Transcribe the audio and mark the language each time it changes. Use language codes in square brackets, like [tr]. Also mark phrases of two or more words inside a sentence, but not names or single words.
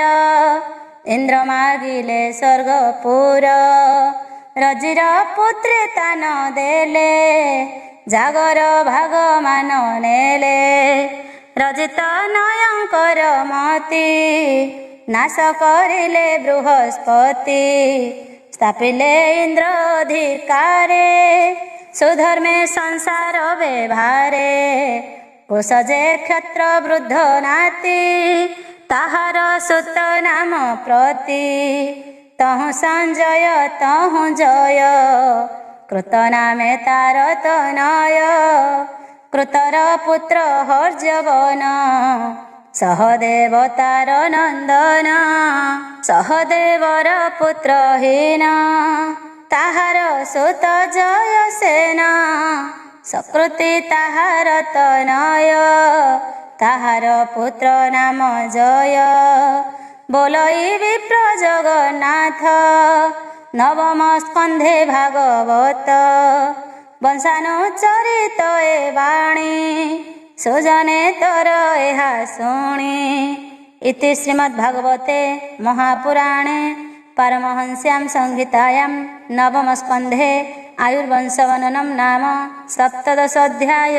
[or] ଇନ୍ଦ୍ର ମାଗିଲେ ସ୍ୱର୍ଗପୁର ରଜିର ପୁତ୍ରେ ତାନ ଦେଲେ ଜାଗର ଭାଗ ମାନ ନେଲେ ରଜିତ ନୟଙ୍କର ମତି ନାଶ କରିଲେ ବୃହସ୍ପତି ସ୍ଥାପିଲେ ଇନ୍ଦ୍ର ଅଧିକାରେ ସୁଧର୍ମେ ସଂସାର ବ୍ୟବହାରେ କୁଶ ଯେ କ୍ଷତ୍ର ବୃଦ୍ଧ ନାତି ତାହାର ସୁତ ନାମ ପ୍ରତି ତହୁ ସଞ୍ଜୟ ତହୁ ଜୟ କୃତ ନାମେ ତାର ତନୟ କୃତର ପୁତ୍ର ହର୍ଷବନ ସହଦେବ ତାର ନନ୍ଦନ ସହଦେବର ପୁତ୍ରହୀନ ତାହାର ସୁତ ଜୟ ସେନ ସକୃତି ତାହାର ତନୟ ତାହାର ପୁତ୍ର ନାମ ଜୟ ବୋଲଇ ବିପ୍ର ଜଗନ୍ନାଥ ନବମ ସ୍କନ୍ଧେ ଭାଗବତ ବଂଶାନୁଚରିତ ଏ ବାଣୀ ସୁଜନେ ତର ଏହା ଶୁଣି [sa] इति श्रीमद्भागवते महापुराणे पारमहंस्यां संहितायां नवम स्कंधे आयुर्वंशवर्णनं नाम सप्तदशोऽध्याय।